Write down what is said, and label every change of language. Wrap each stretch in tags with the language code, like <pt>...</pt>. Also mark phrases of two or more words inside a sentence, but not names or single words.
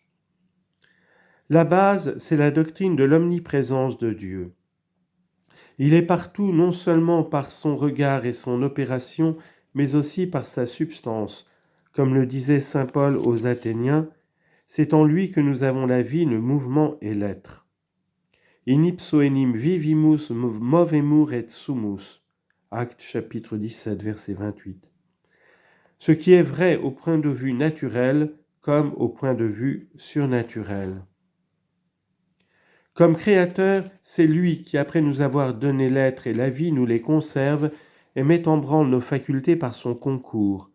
<fr>La base, c'est la doctrine de l'omniprésence de Dieu. Il est partout non seulement par son regard et son opération, mais aussi par sa substance. Comme le disait saint Paul aux Athéniens, c'est en lui que nous avons la vie, le mouvement et l'être.</fr> <la>In ipso enim vivimus movemur et sumus.</la> <fr>Actes chapitre 17, verset 28. Ce qui est vrai au point de vue naturel comme au point de vue surnaturel. Comme créateur, c'est lui qui, après nous avoir donné l'être et la vie, nous les conserve et met en branle nos facultés par son concours.</fr>